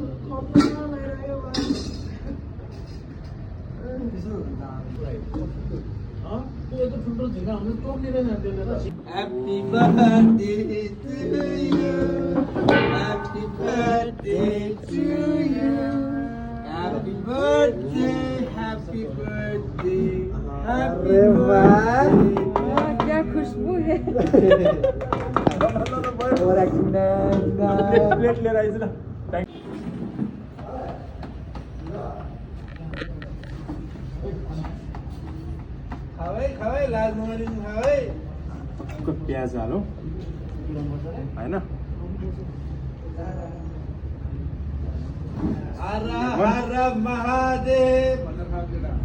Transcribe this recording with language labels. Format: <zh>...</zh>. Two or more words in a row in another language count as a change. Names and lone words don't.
<en>Happy birthday to you. Happy birthday to you. Happy birthday, happy birthday, happy birthday.</en> <hi>क्या खुशबू है और एक्सीडेंट</hi> <ne>प्लेट लिएर आइज ल खावे लाज नगरिनु खावे प्याज हालौँ होइन हर हर महादेव भनेर खाउँदैन</ne>